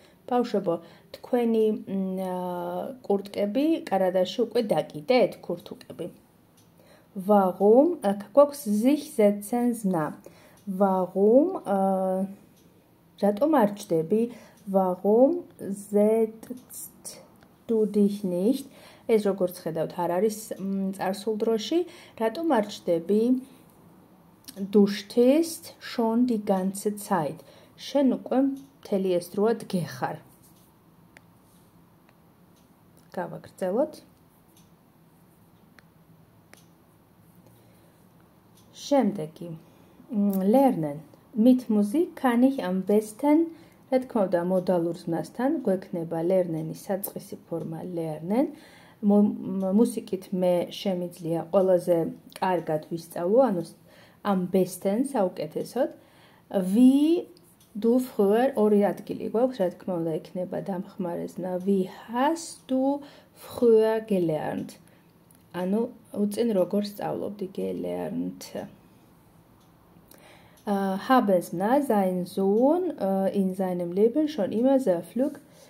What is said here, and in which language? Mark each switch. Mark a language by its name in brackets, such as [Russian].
[Georgian] ბავშვებო, თქვენი კურტკები კარადაში უკვე დაკიდეთ, ქურთუკები. Warum? აქ გვაქვს sich setzen ზმნა. Warum? რატომ არ ჩდები? [German] Warum setzt du dich nicht? [Georgian] ეს როგორც ხედავთ, არ არის წარსულ დროში. რატომ არ ჩდები? [German] Du stehst schon die ganze Zeit. [Georgian] შენ უკვე მთელი ეს დროა დგეხარ. გავაგრძელოთ. შემდეგი. Lernen. [German] Mit Musik kann ich am besten, [Georgian] რა თქმა უნდა, მოდალურ ზმნასთან გვექნება lernen-ის საწყისი ფორმა lernen. მუსიკით მე შემიძლია ყველაზე კარგად ვისწავლო, ანუ am besten საუკეთესოდ. [German] Wie du früher [Georgian] ორი ადგილი გვაქვს, რა თქმა უნდა, იქნება დამხმარე ზმნა. [German] Wie hast du früher gelernt? [Georgian] ანუ უწინ როგორ სწავლობდი gelernt. [German] Haben ზმნა, sein Sohn in seinem Leben schon immer sehr flug.